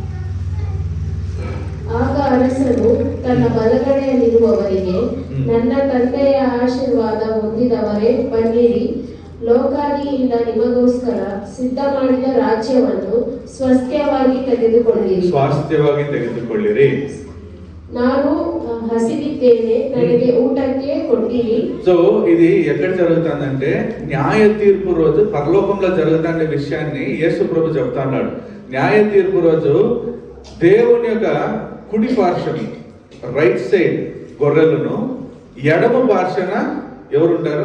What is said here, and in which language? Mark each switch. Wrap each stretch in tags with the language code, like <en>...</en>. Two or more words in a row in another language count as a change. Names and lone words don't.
<kn>ಆಗ ಅರಸನು ತನ್ನ ಬಲಗಡೆಯಲ್ಲಿರುವವರಿಗೆ, ನನ್ನ ತಂದೆಯ ಆಶೀರ್ವಾದ ಹೊಂದಿದವರೇ ಬನ್ನಿರಿ, ಲೋಕಾದಿಯಿಂದ ನಿಮಗೋಸ್ಕರ ಸಿದ್ಧ ಮಾಡಿದ ರಾಜ್ಯವನ್ನು ಸ್ವಾಸ್ಥ್ಯವಾಗಿ ತೆಗೆದುಕೊಳ್ಳಿರಿ. ನಾನು ಹಸಿದಿದ್ದೇನೆ, ನನಗೆ ಊಟಕ್ಕೆ ಕೊಟ್ಟಿರಿ.</kn> <te>సో ఇది ఎక్కడ జరుగుతుందంటే న్యాయ తీర్పు రోజు పరలోకంలో జరుగుతున్న విషయాన్ని యేసు ప్రభు చెప్తున్నాడు. న్యాయ తీర్పు రోజు దేవుని యొక్క కుడి పార్శ్వం</te> <en>right side</en> <te>గొర్రెలను, ఎడమ పార్శ్వన ఎవరుంటారు?</te>